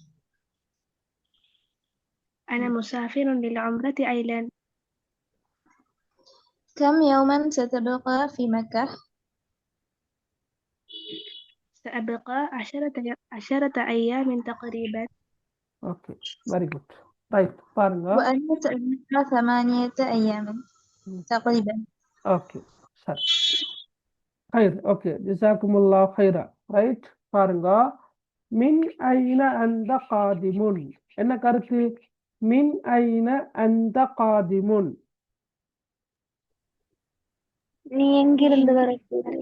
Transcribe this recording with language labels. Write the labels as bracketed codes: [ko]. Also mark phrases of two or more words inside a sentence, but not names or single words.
[ar] أنا مسافر للعمرة أيضا. كم يوما ستبقى في مكة؟ سأبقى 10 أيام تقريبا. [en] okay, very good. right, பாருங்க. [ar] وأنت تبقى 8 أيام تقريبا. [ta] ஓகே, சரி. خير, ஓகே, [ar] جزاكم الله خيرا. [ta] ரைட், பாருங்க. [ar] من أين أنت قادم [ta] என்ன கருத்து? [ar] من أين أنت قادم, [ta] நீ எங்கிருந்து வரக்கூடியவன்?